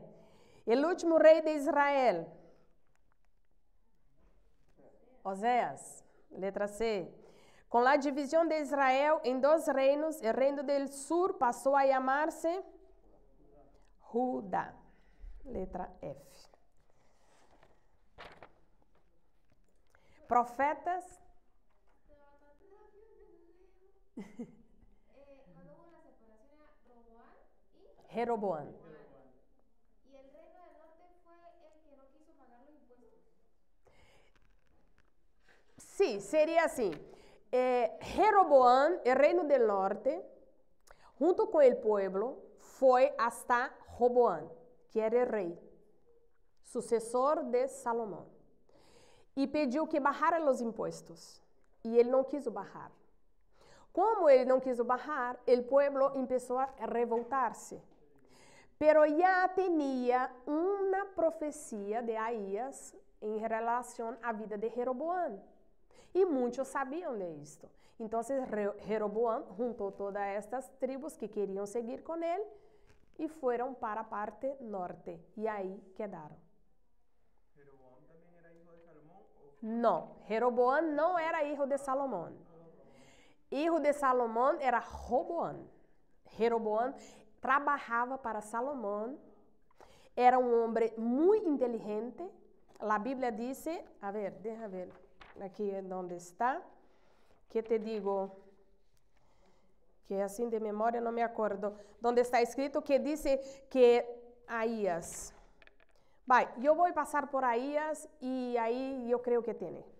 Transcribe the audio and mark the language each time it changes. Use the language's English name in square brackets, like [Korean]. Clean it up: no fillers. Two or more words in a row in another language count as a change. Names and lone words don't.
[Portuguese] O último rei de Israel. Oséias, letra C. Com a divisão de Israel em 2 reinos, o reino do sur passou a chamar-se Judá, letra F. Profetas. [Spanish] Cuando hubo la separación era Roboam y Jeroboam. Y el reino del norte fue el que no quiso pagar los impuestos. [Portuguese] Sim, seria assim. Jeroboam, o reino do norte, junto com o povo, foi hasta Roboam, que era o rei, sucessor de Salomão, e pediu que bajaram os impostos, e ele não quis bajar. Como ele não quis bajar, o povo começou a revoltar-se. Pero já tinha uma profecia de Ahías em relação à vida de Jeroboam. E muitos sabiam disto. Então, Jeroboam juntou todas estas tribos que queriam seguir com ele e foram para a parte norte. E aí quedaram. [Spanish] ¿Jeroboam también era hijo de Salomón? [Portuguese] Não, Jeroboam não era filho de Salomão. Filho de Salomão era Roboam. Jeroboam trabalhava para Salomão. Era um homem muito inteligente. A Bíblia diz, a ver, deixa ver. Aqui é onde está, que te digo, que assim de memória não me acordo, onde está escrito que diz que Ahías, vai, eu vou passar por Ahías e aí eu creio que tem.